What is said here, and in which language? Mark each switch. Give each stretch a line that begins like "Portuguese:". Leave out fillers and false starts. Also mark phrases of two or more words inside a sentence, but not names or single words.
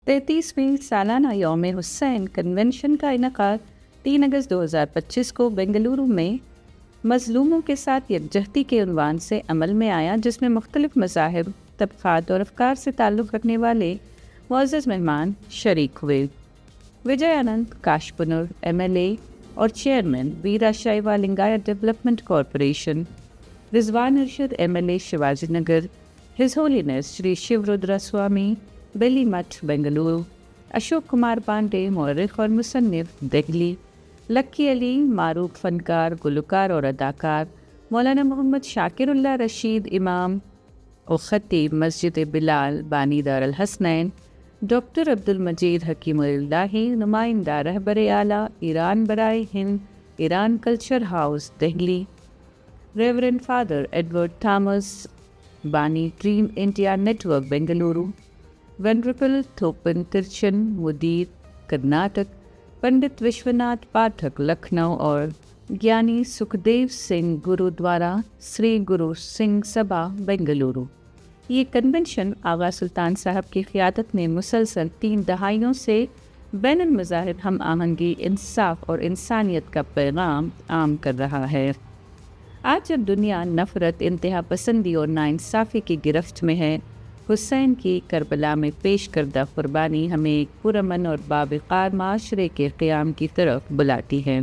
Urdu: 33ویں سالانہ یوم حسین کنونشن کا انعقاد 3 اگست 2025 کو بنگلورو میں مظلوموں کے ساتھ یکجہتی کے عنوان سے عمل میں آیا، جس میں مختلف مذاہب، طبقات اور افکار سے تعلق رکھنے والے معزز مہمان شریک ہوئے۔ آنند کاشپنور MLA اور چیئرمین ویراشیو لنگایت ڈیولپمنٹ کارپوریشن، رضوان ارشد MLA شیواجی نگر،
English: His Holiness
Urdu: شری شیو رودرا سوامی بیلی مٹھ بنگلورو، اشوک کمار پانڈے مورخ اور مصنف دہلی، لکی علی معروف فنکار، گلوکار اور اداکار، مولانا محمد شاکر اللہ رشید امام و خطیب مسجد بلال بانی دار الحسنین، ڈاکٹر عبد المجید حکیم اللہ، نمائندہ رہبر اعلیٰ ایران برائے ہند ایران کلچر ہاؤس دہلی، ریورنڈ فادر ایڈورڈ تھامس بانی ڈریم انڈیا نیٹ ورک بنگلورو، وینڈرپل تھوپن ترچن مدیر کرناٹک، پنڈت وشوناتھ پاٹھک لکھنؤ اور گیانی سکھدیو سنگھ گرودوارا سری گرو سنگھ سبھا بنگلورو۔ یہ کنونشن آغا سلطان صاحب کی قیادت میں مسلسل 3 دہائیوں سے بین المذاہب ہم آہنگی، انصاف اور انسانیت کا پیغام عام کر رہا ہے۔ آج جب دنیا نفرت، انتہا پسندی اور ناانصافی کی گرفت میں ہے، حسین کی کربلا میں پیش کردہ قربانی ہمیں ایک پرامن اور باوقار معاشرے کے قیام کی طرف بلاتی ہے۔